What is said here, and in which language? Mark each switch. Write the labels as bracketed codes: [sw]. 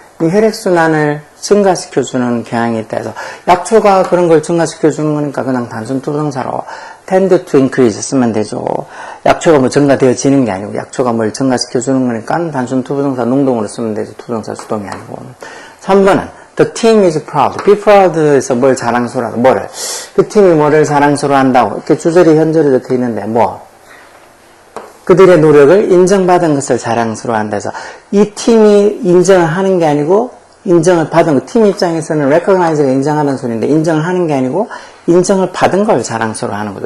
[ko] 이 혈액순환을 증가시켜주는 경향이 있다 해서, 약초가 그런 걸 증가시켜주는 거니까 그냥 단순 투부정사로 tend to increase 쓰면 되죠. 약초가 뭐 증가되어지는 게 아니고, 약초가 뭘 증가시켜주는 거니까 단순 투부정사 농동으로 쓰면 되죠. 투부정사 수동이 아니고. 3번은 [en] the team is proud. [ko] be proud에서 뭘 자랑스러워한다. 뭐를? 그 팀이 뭐를 자랑스러워한다고. 이렇게 주절이 현재로 적혀 있는데, 뭐? 그들의 노력을 인정받은 것을 자랑스러워한다 해서, 이 팀이 인정을 하는 게 아니고 인정을 받은 거. 팀 입장에서는 recognize가 인정하는 소리인데, 인정을 하는 게 아니고 인정을 받은 걸 자랑스러워하는 거죠.